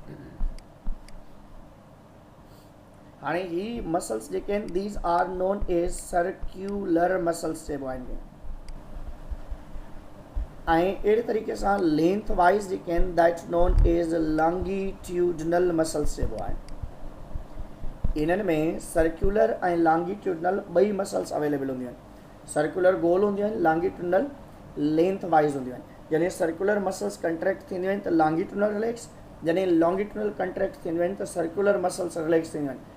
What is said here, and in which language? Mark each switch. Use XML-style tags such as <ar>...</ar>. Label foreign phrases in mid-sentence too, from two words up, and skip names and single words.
<sd>हाणे ही मसल्स जेके आहिनि</sd> <en>these are known as circular muscles</en> <sd>चइबो आहे इनखे। ऐं अहिड़े तरीक़े सां</sd> <en>length wise</en> <sd>जेके आहिनि</sd> <en>that known as longitudinal muscles</en> <sd>चइबो आहे। इन्हनि में सर्क्यूलर ऐं लॉन्गिट्यूडनल ॿई</sd> <en>muscles available</en> <sd>हूंदियूं आहिनि। सर्कुलर गोल हूंदियूं आहिनि, लॉन्गिट्यूडनल</sd> <en>length wise</en> <sd>हूंदियूं आहिनि। जॾहिं</sd> <en>circular muscles contract</en> <sd>थींदियूं आहिनि त</sd> <en>longitudinal relax,</en> <sd>जॾहिं</sd> <en>longitudinal contract</en> <sd>थींदियूं आहिनि त</sd> <en>circular muscles relax</en> <sd>थींदियूं आहिनि।</sd>